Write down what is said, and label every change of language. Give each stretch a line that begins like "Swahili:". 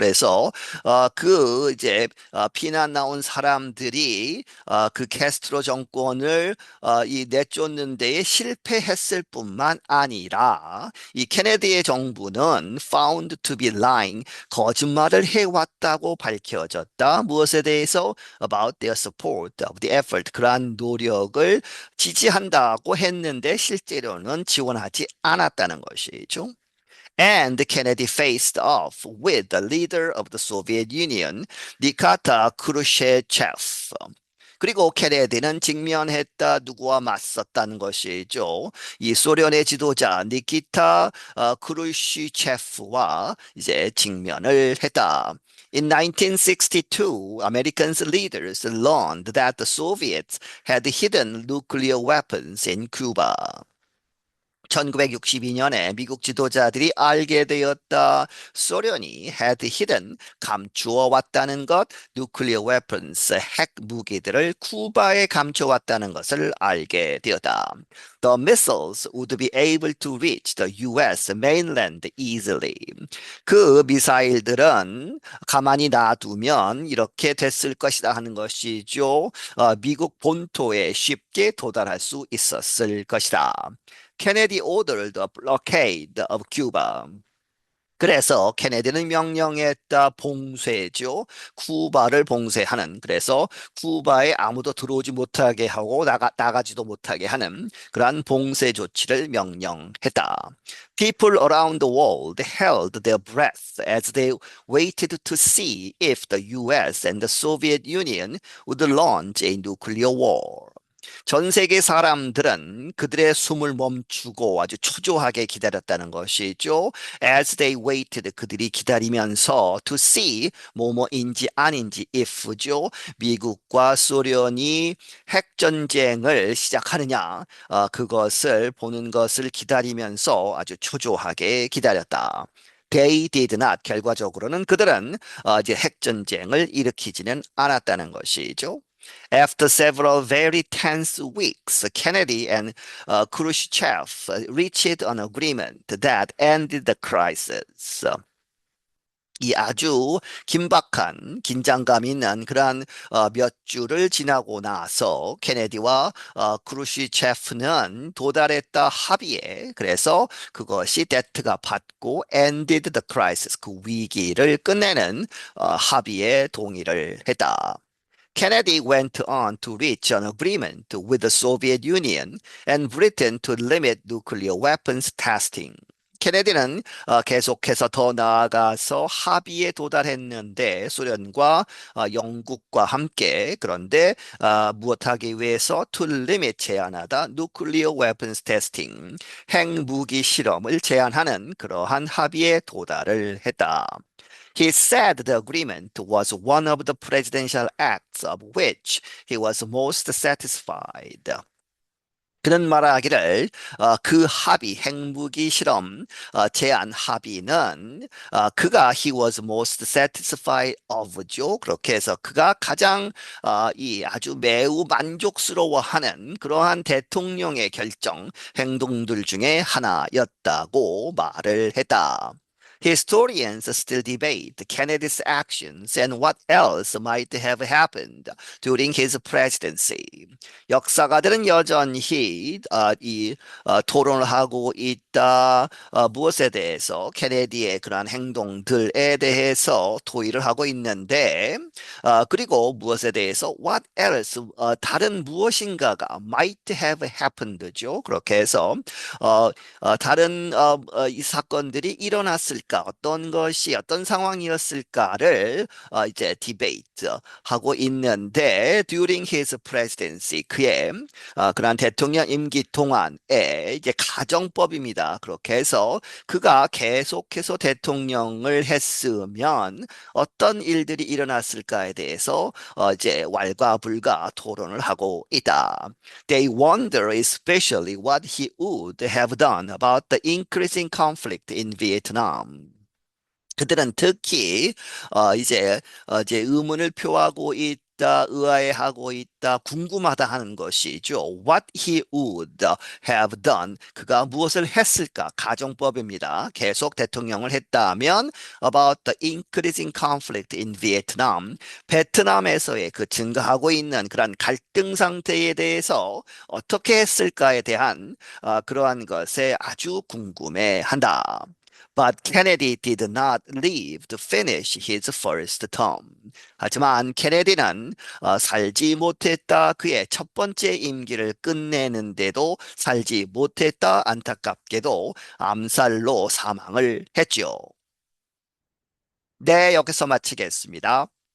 Korean: 그래서 이제 피난 나온 사람들이 그 캐스트로 정권을 이 내쫓는 데에 실패했을 뿐만 아니라 이 케네디의 정부는
English: found to be lying,
Korean: 거짓말을 해왔다고 밝혀졌다. 무엇에 대해서?
English: About their support of the effort,
Korean: 그러한 노력을 지지한다고 했는데 실제로는 지원하지 않았다는 것이죠.
English: And Kennedy faced off with the leader of the Soviet Union, Nikita Khrushchev.
Korean: 그리고 케네디는 직면했다, 누구와 맞섰다는 것이죠. 이 소련의 지도자 니키타 크루시체프와 이제 직면을 했다.
English: In 1962, Americans leaders learned that the Soviets had hidden nuclear weapons in Cuba.
Korean: 1962년에 미국 지도자들이 알게 되었다. 소련이
English: had hidden,
Korean: 감추어 왔다는 것,
English: nuclear weapons,
Korean: 핵 무기들을 쿠바에 감춰 왔다는 것을 알게 되었다.
English: The missiles would be able to reach the US mainland easily.
Korean: 그 미사일들은 가만히 놔두면 이렇게 됐을 것이다 하는 것이죠. 미국 본토에 쉽게 도달할 수 있었을 것이다.
English: Kennedy ordered a blockade of Cuba.
Korean: 그래서 케네디는 명령했다, 봉쇄죠. 쿠바를 봉쇄하는. 그래서 쿠바에 아무도 들어오지 못하게 하고 나가지도 못하게 하는 그러한 봉쇄 조치를 명령했다.
English: People around the world held their breath as they waited to see if the US and the Soviet Union would launch a nuclear war.
Korean: 전 세계 사람들은 그들의 숨을 멈추고 아주 초조하게 기다렸다는 것이죠.
English: As they waited,
Korean: 그들이 기다리면서
English: to see,
Korean: 뭐뭐인지 아닌지
English: if
Korean: 죠. 미국과 소련이 핵전쟁을 시작하느냐, 그것을 보는 것을 기다리면서 아주 초조하게 기다렸다. They did not, 결과적으로는 그들은 이제 핵전쟁을 일으키지는 않았다는 것이죠.
English: After several very tense weeks, Kennedy and Khrushchev reached an agreement that ended the crisis.
Korean: 이 아주 긴박한 긴장감 있는 그러한 몇 주를 지나고 나서 케네디와 크루시체프는 도달했다 합의에 그래서 그것이 데트가 받고
English: ended the crisis
Korean: 그 위기를 끝내는 합의에 동의를 했다.
English: Kennedy went on to reach an agreement with the Soviet Union and Britain to limit nuclear weapons testing.
Korean: 케네디는 계속해서 더 나아가서 합의에 도달했는데 소련과 영국과 함께 그런데 무엇하기 위해서
English: to limit
Korean: 제한하다
English: nuclear weapons testing
Korean: 핵무기 실험을 제한하는 그러한 합의에 도달을 했다.
English: He said the agreement was one of the presidential acts of which he was most satisfied.
Korean: 그는 말하기를 그 합의, 핵무기 실험 제안 합의는 그가
English: he was most satisfied of
Korean: 죠. 그렇게 해서 그가 가장 이 아주 매우 만족스러워하는 그러한 대통령의 결정, 행동들 중에 하나였다고 말을 했다.
English: Historians still debate Kennedy's actions and what else might have happened during his presidency.
Korean: 역사가들은 여전히 토론을 하고 있다. 무엇에 대해서 케네디의 그러한 행동들에 대해서 토의를 하고 있는데 그리고 무엇에 대해서
English: what else
Korean: 다른 무엇인가가
English: might have happened
Korean: 죠. 그렇게 해서 다른 이 사건들이 일어났을까 어떤 것이 어떤 상황이었을까를 이제 디베이트 하고 있는데
English: during his presidency
Korean: 그의 그러한 대통령 임기 동안에 이제 가정법입니다. 그렇게 해서 그가 계속해서 대통령을 했으면 어떤 일들이 일어났을까에 대해서 이제 왈가불가 토론을 하고 있다.
English: They wonder especially what he would have done about the increasing conflict in Vietnam.
Korean: 그들은 특히 이제 의문을 표하고 있다, 의아해하고 있다, 궁금하다 하는 것이죠.
English: What he would have done.
Korean: 그가 무엇을 했을까? 가정법입니다. 계속 대통령을 했다면
English: about the increasing conflict in Vietnam.
Korean: 베트남에서의 그 증가하고 있는 그런 갈등 상태에 대해서 어떻게 했을까에 대한 그러한 것에 아주 궁금해한다. But Kennedy did not live to finish his first term. 하지만 케네디는 살지 못했다. 그의 첫 번째 임기를 끝내는데도 살지 못했다. 안타깝게도 암살로 사망을 했죠. 네, 여기서 마치겠습니다.